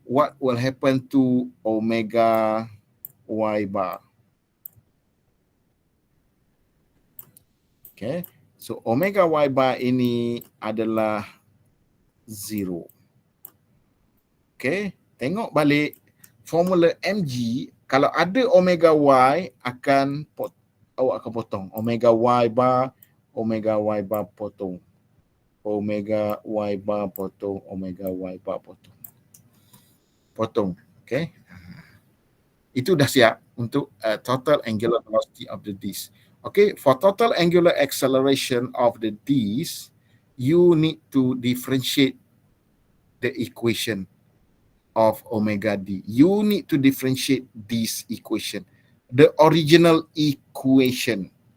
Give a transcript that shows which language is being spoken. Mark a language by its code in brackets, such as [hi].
[en] What will happen to omega Y bar? Okay. [ms] So, omega Y bar ini adalah 0. Okay. Tengok balik formula mg. Kalau ada omega Y, awak akan potong. Omega Y bar potong. Omega Y bar potong. Omega Y bar potong. Potong. Okay. Itu dah siap untuk [en] total angular velocity of the disc. Okay. For total angular acceleration of the disc, you need to differentiate the equation of omega D. You need to differentiate this equation. The original equation.